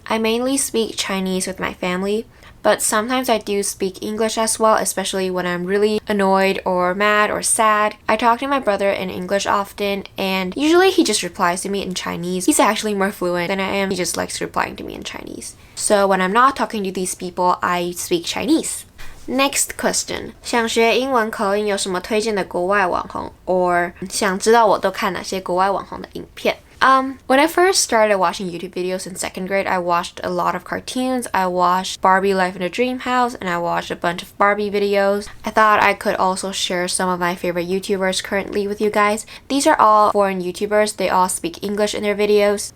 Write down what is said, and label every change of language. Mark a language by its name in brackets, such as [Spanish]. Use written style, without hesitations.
[English] I mainly speak Chinese with my family, but sometimes I do speak English as well, especially when I'm really annoyed or mad or sad. I talk to my brother in English often, and usually he just replies to me in Chinese. He's actually more fluent than I am. He just likes replying to me in Chinese. So when I'm not talking to these people, I speak Chinese. Next question. [Chinese] 想学英文口音有什么推荐的国外网红 or 想知道我都看哪些国外网红的影片? [English] When I first started watching YouTube videos in 2nd grade, I watched a lot of cartoons. I watched Barbie Life in a Dream House, and I watched a bunch of Barbie videos. I thought I could also share some of my favorite YouTubers currently with you guys. These are all foreign YouTubers. They all speak English in their videos.